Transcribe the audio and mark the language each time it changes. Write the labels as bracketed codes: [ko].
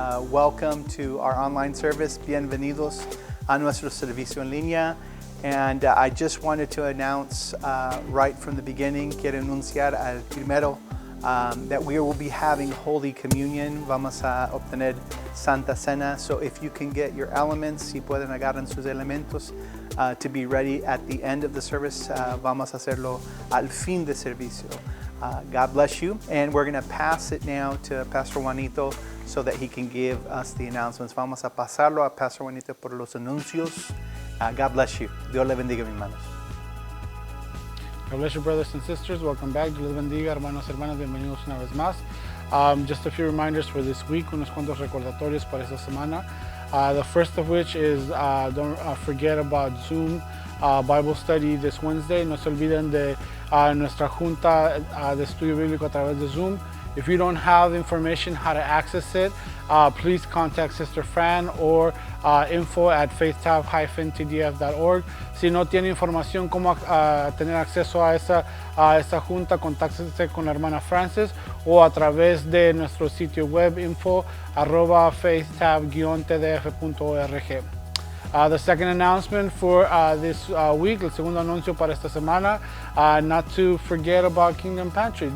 [en] welcome to our online service. [es] Bienvenidos a nuestro servicio en línea. [en] And I just wanted to announce right from the beginning, [es] quiero anunciar al primero [en] that we will be having Holy Communion. [es] Vamos a obtener Santa Cena. [en] So if you can get your elements, [es] si pueden agarrar sus elementos [en] to be ready at the end of the service, [es] vamos a hacerlo al fin de servicio. [en] God bless you. And we're going to pass it now to Pastor Juanito so that he can give us the announcements. [es] Vamos a pasarlo a Pastor Juanito por los anuncios. [en] God bless you. [es] Dios le bendiga, mis hermanos. [en] God bless you, brothers and sisters. Welcome back. [es] Dios les bendiga, hermanos y hermanas. Bienvenidos una vez más. [en] Just a few reminders for this week, [es] unos cuantos recordatorios para esta semana. [en] The first of which is don't forget about Zoom Bible study this Wednesday. [es] No se olviden de nuestra junta de estudio bíblico a través de Zoom. [en] If you don't have information how to access it, please contact Sister Fran or info@faithtab-tdf.org. [es] Si no tiene información cómo tener acceso a esa junta, contáctese con la hermana Frances o a través de nuestro sitio web info@faithtab-tdf.org. [en] The second announcement for this week, [es] el segundo anuncio para esta semana, [en] not to forget about Kingdom Pantry.